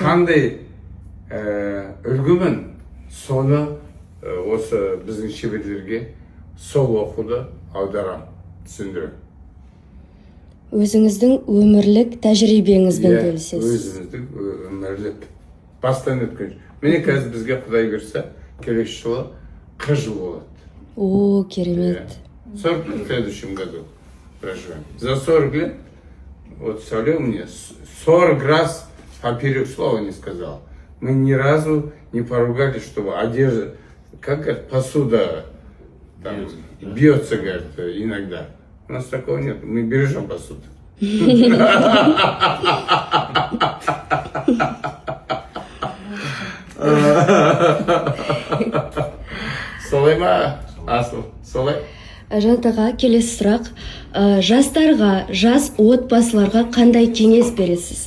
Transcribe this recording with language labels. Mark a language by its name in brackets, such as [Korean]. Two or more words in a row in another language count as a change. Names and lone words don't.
[Kazakh] қандай үлгімін, соны осы біздің шеберлерге сол оқуды аударам, түсіндірем. Өзіңіздің өмірлік тәжірибеңізбен бөлісесіз. Өзіміздің өмірлік бастан өткен. Міне қазір бізге Құдай көрсе, келесі жылы 40 жыл болады. О, керемет. [Russian] 40 лет в следующем году проживем. За 40 лет, вот Сауле мне 40 раз поперек слова не сказал. Мы ни разу не поругались, чтобы одежда, как говорят, посуда там, бьется, говорит, иногда. У нас такого нет, мы бережем посуду. [Kazakh] Солай ма, Асыл, солай? Жанат аға, келесі сұрақ. Жастарға, жас отбасыларға қандай кеңес бересіз?